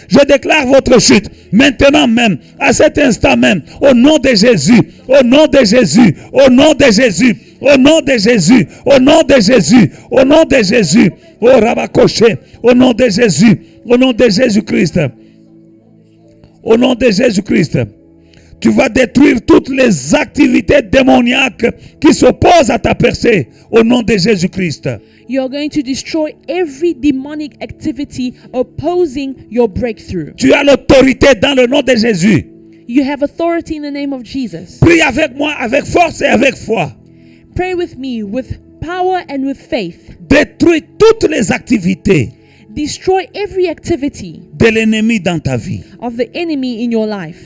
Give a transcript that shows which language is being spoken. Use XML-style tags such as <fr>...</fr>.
<fr>Je déclare votre chute. Maintenant même, à cet instant même, au nom de Jésus, au nom de Jésus, au nom de Jésus, au nom de Jésus, au nom de Jésus, au nom de Jésus, au Rabakoché, au nom de Jésus, au nom de Jésus-Christ. Au nom de Jésus-Christ, tu vas détruire toutes les activités démoniaques qui s'opposent à ta percée. Au nom de Jésus-Christ.</fr> <en>You are going to destroy every demonic activity opposing your breakthrough.</en> <fr>Tu as l'autorité dans le nom de Jésus.</fr> <en>You have authority in the name of Jesus.</en> <fr>Prie avec moi, avec force et avec foi.</fr> <en>Pray with me with power and with faith.</en> <fr>Détruis toutes les activités</fr> <en>Destroy every activity</en> <fr>de l'ennemi dans ta vie.</fr> <en>of the enemy in your life.</en>